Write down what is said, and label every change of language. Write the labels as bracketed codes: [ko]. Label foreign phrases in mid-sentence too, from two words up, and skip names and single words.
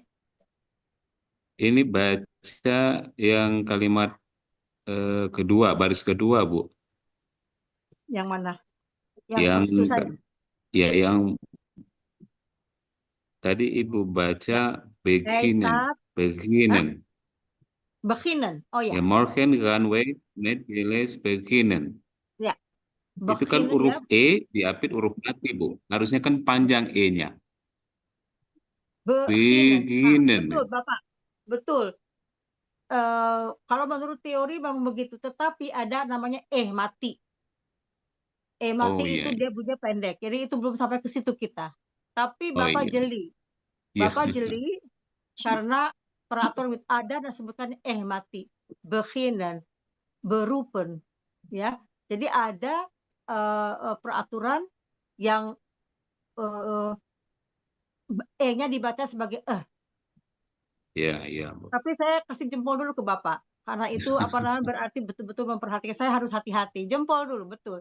[id] Ini baca yang kalimat kedua, baris kedua, Bu. Yang mana? Yang itu saya. Ya, yang tadi Ibu baca beginnen. Beginnen. Oh ya. Ya, [nl] morgen gaan wij met de les beginnen. [id] Ya. Itu kan huruf E diapit huruf mati, Bu. Harusnya kan panjang E-nya. Beginnen. Betul, Bapak. Betul. Kalau menurut teori memang begitu, tetapi ada namanya mati. Mati itu dia bunyinya pendek. Jadi itu belum sampai ke situ kita. Tapi Bapak jeli. Bapak jeli karena peraturan ada dan sebutkan mati. Beginnen, beroepen. Ya. Jadi ada peraturan yang E-nya dibaca sebagai Iya. Tapi saya kasih jempol dulu ke Bapak. Karena itu berarti betul-betul memperhatikan. Saya harus hati-hati. Jempol dulu, betul.